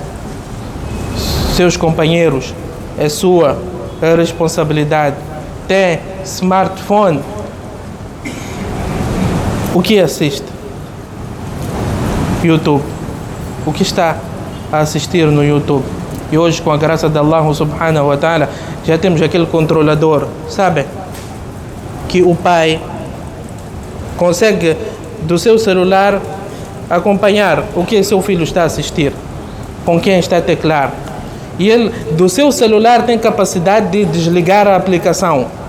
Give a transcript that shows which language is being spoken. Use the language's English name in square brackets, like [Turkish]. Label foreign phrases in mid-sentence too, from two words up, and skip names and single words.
[Portuguese] Seus companheiros, é sua responsabilidade. Tem smartphone, o que assiste? YouTube. O que está a assistir no YouTube? E hoje, com a graça de Allah [Arabic] سبحانه وتعالى, [Portuguese] já temos aquele controlador, sabe? Que o pai consegue do seu celular acompanhar o que seu filho está a assistir, com quem está a teclar. E ele, do seu celular, tem capacidade de desligar a aplicação.